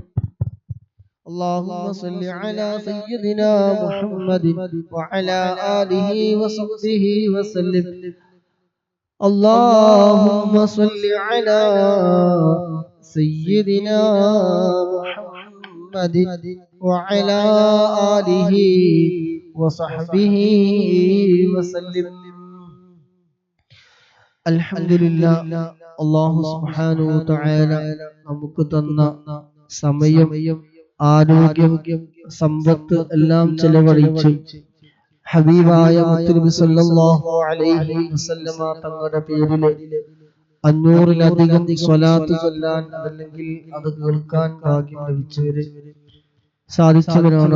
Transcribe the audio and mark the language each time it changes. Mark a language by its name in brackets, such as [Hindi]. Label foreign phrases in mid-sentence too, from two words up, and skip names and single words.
[Arabic] اللهم صل على سيدنا محمد وعلى آله وصحبه وسلم. اللهم صل على سيدنا محمد وعلى آله وصحبه وسلم. [Malayalam] അൽഹംദുലില്ലാ. അല്ലാഹു [Arabic] سبحانه وتعالى [Malayalam] നമുക്ക് തന്ന സമയം, ആരോഗ്യം, സമ്പത്ത് എല്ലാം ചെലവഴിച്ച് ഹബീബായ മുത്തുനബി [Arabic] صلى الله عليه وسلم [Malayalam] തങ്ങളുടെ പേരിൽ 500-ലധികം സ്വലാത്ത് ചൊല്ലാൻ, അതല്ലെങ്കിൽ അത് കേൾക്കാൻ ഭാഗ്യം ലഭിച്ചവര് സാധിച്ചവരാണ്.